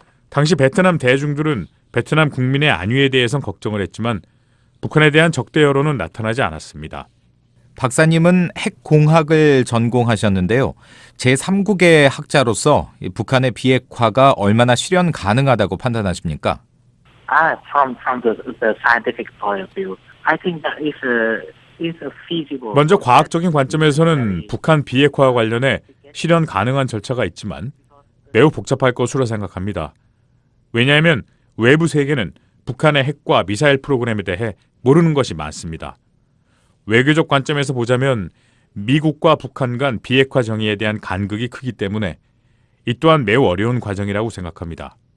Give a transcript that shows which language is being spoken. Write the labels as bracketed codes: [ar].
[ko] 당시 베트남 대중들은 베트남 국민의 안위에 대해선 걱정을 했지만 북한에 대한 적대 여론은 나타나지 않았습니다. 박사님은 핵공학을 전공하셨는데요. 제3국의 학자로서 북한의 비핵화가 얼마나 실현 가능하다고 판단하십니까? [en] From the scientific point of view, I think that is a feasible. [ko] 먼저 과학적인 관점에서는 북한 비핵화와 관련해 실현 가능한 절차가 있지만 매우 복잡할 것으로 생각합니다. 왜냐하면 외부 세계는 북한의 핵과 미사일 프로그램에 대해 모르는 것이 많습니다. 외교적 관점에서 보자면 미국과 북한 간 비핵화 정의에 대한 간극이 크기 때문에 이 또한 매우 어려운 과정이라고 생각합니다.